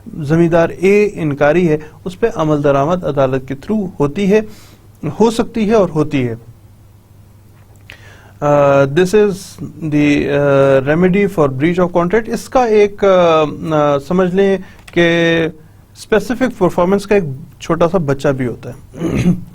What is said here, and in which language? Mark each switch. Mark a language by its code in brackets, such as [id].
[ur] زمیندار اے انکاری ہے اس پہ عمل درآمد عدالت کے تھرو ہوتی ہے، ہو سکتی ہے اور ہوتی ہے. [en] This is the remedy for breach of contract. [ur] اس کا ایک سمجھ لیں کہ اسپیسیفک پرفارمنس کا ایک چھوٹا سا بچہ بھی ہوتا ہے.